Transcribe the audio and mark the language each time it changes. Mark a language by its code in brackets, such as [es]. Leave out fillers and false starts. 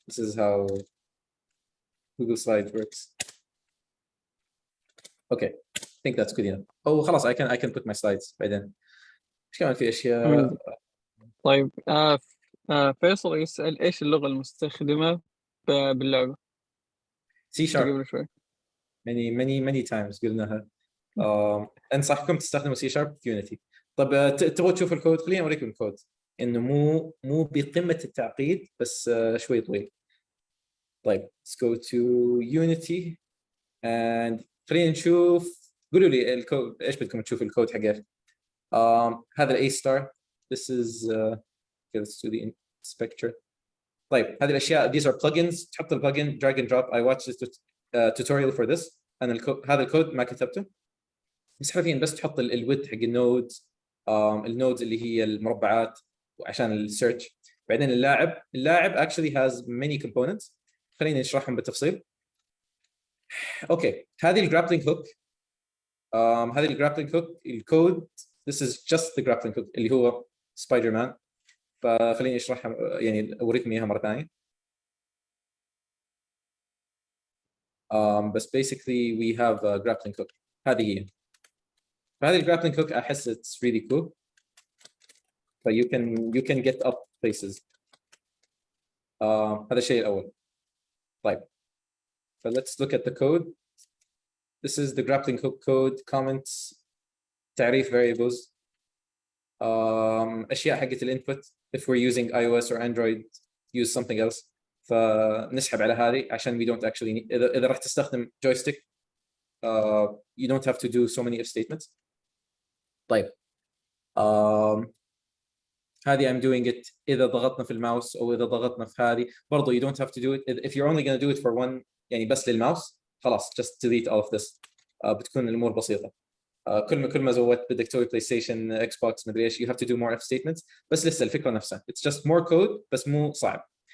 [en] This is how Google Slides works. Okay, I think that's good enough. Oh, خلاص I can put my slides بعدين. [ar] ايش كمان في اشياء؟ طيب فيصل يسأل ايش اللغة المستخدمة باللعبة؟ [en] C# [ar] قبل شوي. [en] many times قلناها. [ar] انصحكم تستخدموا C# في Unity. طب تبغوا تشوفوا الكود؟ خليني اوريكم الكود انه مو بقمة التعقيد بس شوي طويل. [en] طيب let's go to Unity and خلينا نشوف. [ar] قولوا لي الكود ايش بدكم تشوفوا الكود حقه. هذا A*. [en] This is let's do the inspector. [ar] طيب هذه الاشياء these are plugins. [en] تحط البلجن drag and drop. I watched this tutorial for this. [ar] انا هذا الكود ما كتبته بس حرفيا بس تحط الويدث حق النودز، النودز اللي هي المربعات وعشان السيرش. [en] بعدين اللاعب actually has many components. [ar] خلينا نشرحهم بالتفصيل. اوكي هذه الجرابلينج هوك. هذه الجرابلينج هوك الكود this is just the grappling hook اللي هو سبايدر مان. فخليني اشرحها يعني اوريكم اياها مره ثانيه. [en] بس basically we have a grappling hook. [ar] هذه هي. فهذه الجرابلينج هوك احس it's really cool. [en] ف you can get up places. [ar] هذا الشيء الاول. [en] طيب so let's look at the code. This is the grappling hook code. [ar] Comments, تعريف variables, اشياء حقت الانبوت. [en] If we're using iOS or Android use something else. فنسحب على هذه عشان we don't actually need. اذا راح تستخدم joystick you don't have to do so many if statements. طيب هذه I'm doing it اذا ضغطنا في الماوس او اذا ضغطنا في هذه برضو you don't have to do it if you're only going to do it for one يعني بس للماوس خلاص just delete all of this. [ar] بتكون الامور بسيطه. كل ما زودت بدك تسوي بلاي ستيشن اكس بوكس مدري ايش you have to do more if statements. بس لسه الفكره نفسها it's just more code بس مو صعب.